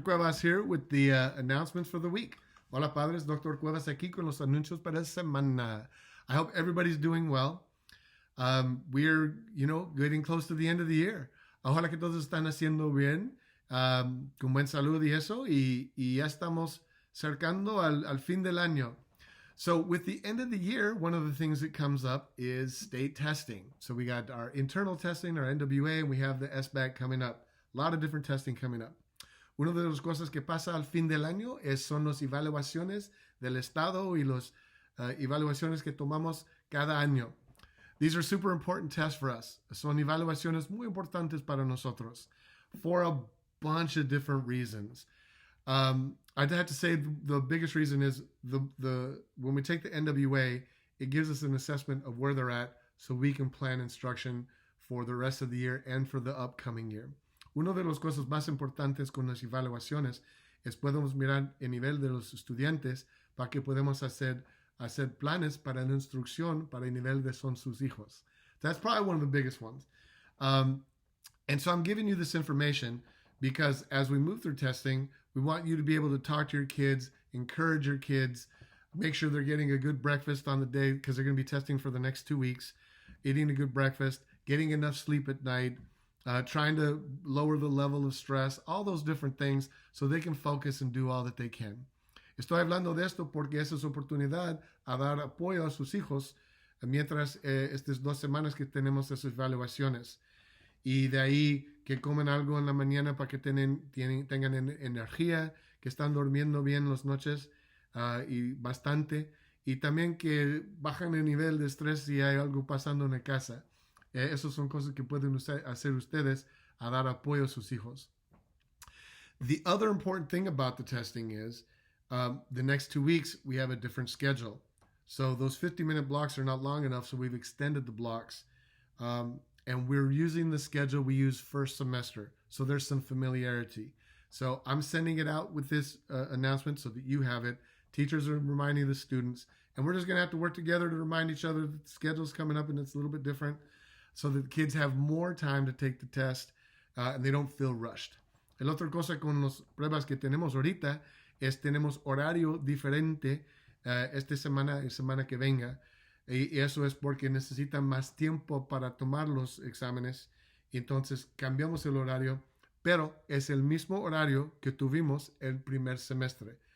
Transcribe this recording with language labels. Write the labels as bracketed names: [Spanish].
[English] Cuevas here with the announcements for the week. [Spanish] Hola, padres. Dr. Cuevas aquí con los anuncios para esta semana. [English] I hope everybody's doing well. We're, getting close to the end of the year. [Spanish] Ojalá que todos están haciendo bien, con buen salud y eso, y ya estamos cercando al fin del año. [English] So with the end of the year, one of the things that comes up is state testing. So we got our internal testing, our NWA, and we have the SBAC coming up. A lot of different testing coming up. [Spanish] Una de las cosas que pasa al fin del año son las evaluaciones del estado y las evaluaciones que tomamos cada año. [English] These are super important tests for us. [Spanish] Son evaluaciones muy importantes para nosotros [English] for a bunch of different reasons. I'd have to say the biggest reason is when we take the NWA, it gives us an assessment of where they're at so we can plan instruction for the rest of the year and for the upcoming year. [Spanish] Una de las cosas más importantes con las evaluaciones es podemos mirar el nivel de los estudiantes para que podamos hacer planes para la instrucción para el nivel de son sus hijos. [English] That's probably one of the biggest ones. And so I'm giving you this information because as we move through testing, we want you to be able to talk to your kids, encourage your kids, make sure they're getting a good breakfast on the day because they're going to be testing for the next 2 weeks, eating a good breakfast, getting enough sleep at night, trying to lower the level of stress, all those different things so they can focus and do all that they can. [Spanish] Estoy hablando de esto porque esa es oportunidad a dar apoyo a sus hijos mientras estas 2 semanas que tenemos esas evaluaciones. Y de ahí que comen algo en la mañana para que tengan energía, que están durmiendo bien las noches y bastante. Y también que bajan el nivel de estrés si hay algo pasando en la casa. Esas son cosas que pueden hacer ustedes a dar apoyo a sus hijos. [English] The other important thing about the testing is the next 2 weeks we have a different schedule. So those 50-minute blocks are not long enough, so we've extended the blocks. And we're using the schedule we used first semester. So there's some familiarity. So I'm sending it out with this announcement so that you have it. Teachers are reminding the students. And we're just going to have to work together to remind each other that the schedule's coming up and it's a little bit different so that the kids have more time to take the test and they don't feel rushed. [Spanish] El otra cosa con las pruebas que tenemos ahorita es tenemos horario diferente esta semana y semana que venga. Y eso es porque necesitan más tiempo para tomar los exámenes. Entonces cambiamos el horario, pero es el mismo horario que tuvimos el primer semestre.